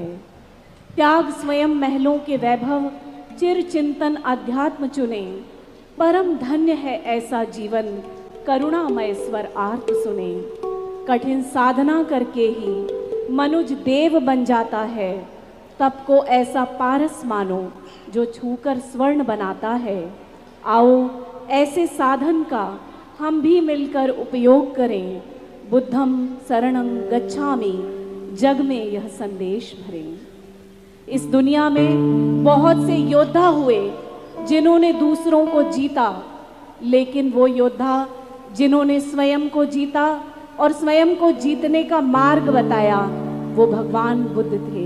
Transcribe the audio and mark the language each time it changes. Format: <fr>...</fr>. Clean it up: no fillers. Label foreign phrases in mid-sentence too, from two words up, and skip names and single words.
<hi>त्याग स्वयं महलों के वैभव, चिर चिंतन अध्यात्म चुने, परम धन्य है ऐसा जीवन, करुणामय स्वर आर्त सुने. कठिन साधना करके ही मनुज देव बन जाता है, तप को ऐसा पारस मानो जो छूकर स्वर्ण बनाता है. आओ ऐसे साधन का हम भी मिलकर उपयोग करें.</hi> <pi>बुद्धम शरणं गच्छामि,</pi> <hi>जग में यह संदेश भरें. इस दुनिया में बहुत से योद्धा हुए जिन्होंने दूसरों को जीता, लेकिन वो योद्धा जिन्होंने स्वयं को जीता और स्वयं को जीतने का मार्ग बताया, वो भगवान बुद्ध थे.</hi>